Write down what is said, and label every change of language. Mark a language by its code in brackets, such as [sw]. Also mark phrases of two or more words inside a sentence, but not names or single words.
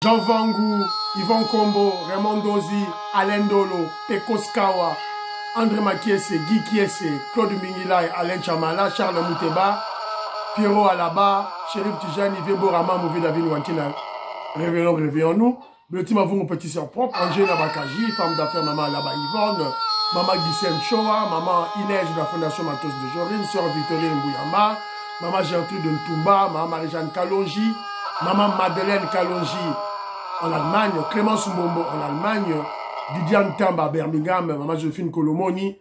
[fr] Jean Vangou, Yvon Kombo, Raymond Dozi, Alain Dolo, Pekos Kawa, André Makiese, Guy Kiese, Claude Mingilay, Alain Chamala, Charles Mouteba, Pierrot Alaba, Chérif Tijani, Vebo Rama, Mouvi David Wankina, réveillons-nous. Le team a mon petit soeur propre, Angèle Nabakaji, femme d'affaires Maman Alaba Yvonne, Maman Gisèle Choa, Maman Inès de la Fondation Matos de Jorine, Sœur Victorine Mbouyamba, Maman Gertrude Ntumba, Maman Marie-Jeanne Kalonji, Maman Madeleine Kalonji en Allemagne, Clémence Mbombo en Allemagne, Didiane Tamba à Birmingham, Maman Joséphine Kolomoni.